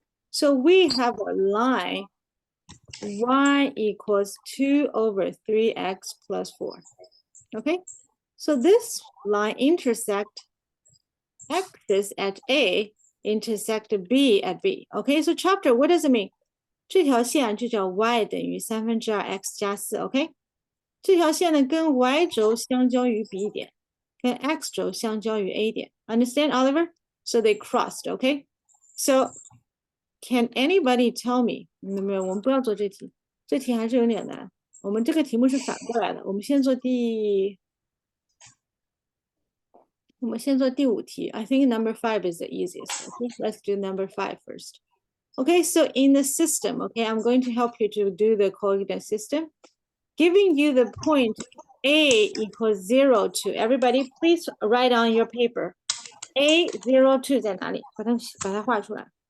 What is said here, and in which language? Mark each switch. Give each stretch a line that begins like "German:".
English: So we have a line y equals 2 over 3x plus 4, okay? So this line intersect axis at A, intersect B at B. Okay, so chapter, what does it mean?
Chinese: 这条线就叫 y 等于2x 加4 OK， 这条线呢跟 y 轴相交于 B 点，跟 x 轴相交于 A 点。
English: Understand, Oliver? So they crossed, okay? So can anybody tell me?
Chinese: 没有，我们不要做这题，这题还是有点难。我们这个题目是反过来的，我们先做第5题.
English: I think number 5 is the easiest. Okay, let's do number 5 first. Okay, so in the system, okay, I'm going to help you to do the coordinate system. Giving you the point A equals 0 to, everybody please write on your paper.
Chinese: A 0 2在哪里？把它画出来。